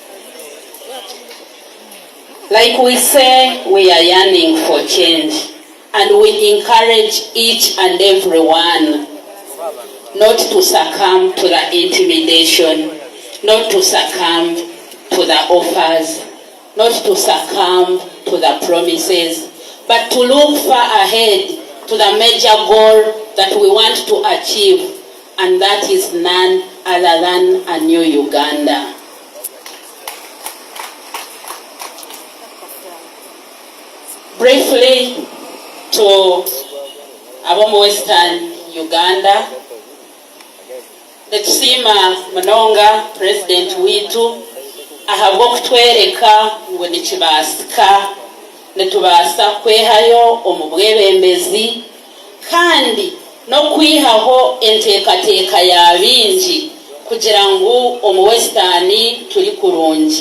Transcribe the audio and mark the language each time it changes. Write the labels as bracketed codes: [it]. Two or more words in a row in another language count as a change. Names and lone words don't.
[en] Like we say, we are yearning for change, and we encourage each and everyone not to succumb to the intimidation, not to succumb to the offers, not to succumb to the promises, but to look far ahead to the major goal that we want to achieve, and that is none other than a new Uganda. Briefly, to [nyn] Abomu Western Uganda, Netusima Manonga, President witu, ahabwo kutwereka ngo nikibasika netubasa kwehayo omubwebembezi kandi no kwihaho enteekateeka ya bingi kugira ngu omu Western turi kurungi.